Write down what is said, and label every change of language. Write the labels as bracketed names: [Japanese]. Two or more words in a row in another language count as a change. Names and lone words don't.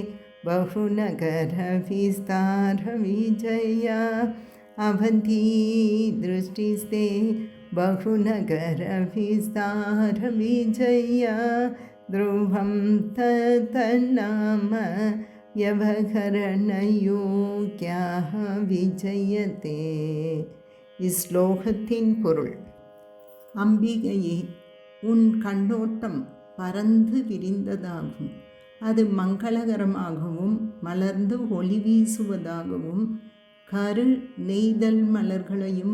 [Sanskrit] बहुनगरविस्तारविजया अवन्ती दृष्टिस्ते बहुनगरविस्तारविजया ध्रुवं तत्तन्नाम व्यवहरणयोग्या विजयते [Tamil] இஸ்லோகத்தின் பொருள். அம்பிகையே, உன் கண்ணோட்டம் பரந்து விரிந்ததாகும். அது மங்களகரமாகவும் மலர்ந்து ஒளி வீசுவதாகவும் கரு நெய்தல் மலர்களையும்